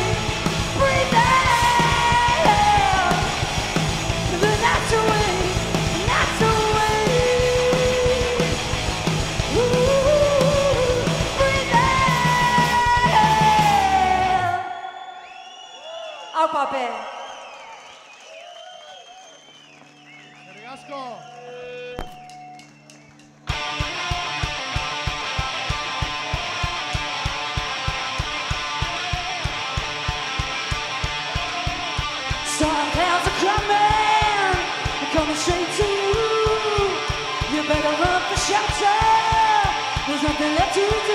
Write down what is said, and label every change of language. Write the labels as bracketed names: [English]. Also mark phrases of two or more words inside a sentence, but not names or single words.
[English] Breathe out the nights away. Nights away. Breathe out. Au papel. [Basque] Eskerrik asko. [English] Storm clouds are coming, they're coming straight to you. You better run for shelter, there's nothing left to do.